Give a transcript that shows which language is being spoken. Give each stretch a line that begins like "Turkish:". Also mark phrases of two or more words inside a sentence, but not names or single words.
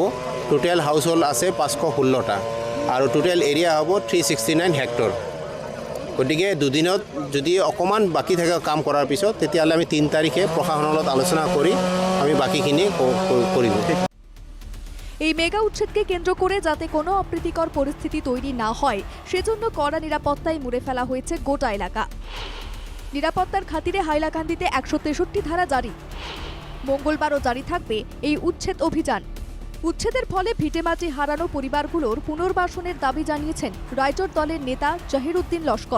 English: total household
Assamese: আছে 516টা, আৰু
English: total area
Assamese: হ'ব 369 হেক্টৰ। গতিকে দুদিনত যদি অকণমান বাকী থাকে কাম কৰাৰ পিছত, তেতিয়াহ'লে আমি 3 তাৰিখে প্ৰশাসনৰ লগত আলোচনা কৰি আমি বাকীখিনি কৰিব।
Bangla: এই মেগা উচ্ছেদকে কেন্দ্র করে যাতে কোনো অপ্রীতিকর পরিস্থিতি তৈরি না হয়, সেজন্য কড়া নিরাপত্তায় মুড়ে ফেলা হয়েছে গোটা এলাকা। নিরাপত্তার খাতিরে হাইলাকান্দিতে 163 ধারা জারি। মঙ্গলবারও জারি থাকবে এই উচ্ছেদ অভিযান। উচ্ছেদের ফলে ভিটেমাটি হারানো পরিবারগুলোর পুনর্বাসনের দাবি জানিয়েছেন রাইজর দলের নেতা জাহিরউদ্দিন লস্কর।